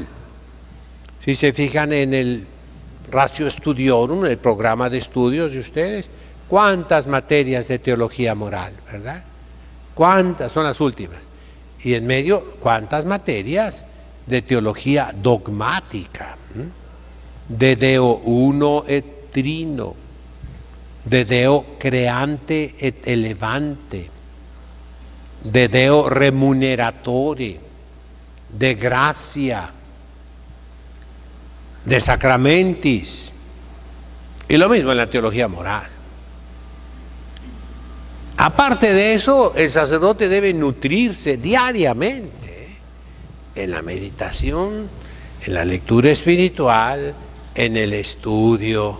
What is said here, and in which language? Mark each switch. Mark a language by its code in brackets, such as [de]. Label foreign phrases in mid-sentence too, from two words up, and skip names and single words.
[es] Si se fijan en el Ratio Studiorum, el programa de estudios de ustedes, ¿cuántas materias de teología moral, verdad? ¿Cuántas son las últimas? Y en medio, ¿cuántas materias de teología dogmática? [la] De Deo uno et trino, de Deo creante et elevante, de Deo remuneratore, [es] de gracia, [la] de sacramentis, [es] y lo mismo en la teología moral. Aparte de eso, el sacerdote debe nutrirse diariamente en la meditación, en la lectura espiritual, en el estudio.